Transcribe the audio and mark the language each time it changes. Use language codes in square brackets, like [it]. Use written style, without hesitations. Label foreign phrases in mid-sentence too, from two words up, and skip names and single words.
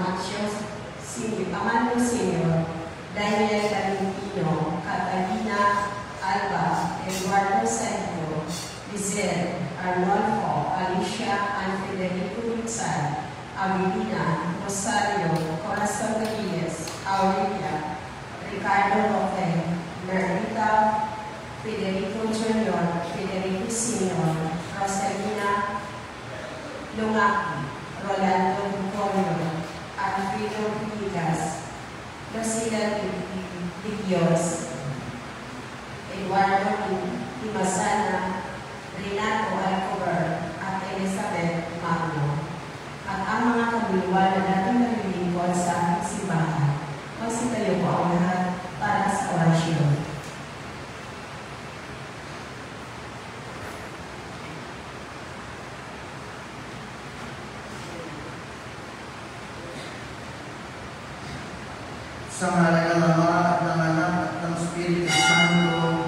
[tl] Amando Sr., Daniel Valentino, Catalina Alba, Eduardo Santo, Lizelle, Arnolfo, Alicia, and Federico Rizal, Abilina, Rosario, Corazon Galiles, Aurelia, Ricardo Roque, Merita, Federico Jr., Federico Senior, Rosalina Lumaki, Rolando Bucorio, Alfredo Villegas, Lucila Digios, Eduardo Timasana, Renato Alcover, at Elizabeth Magno. At ang mga kabilwa na dating naglilingkod sa ating simbahan, magsitayo po ang lahat para sa orasyon. Sa ngalan ng Ama at ng Anak at ng Espiritu Santo.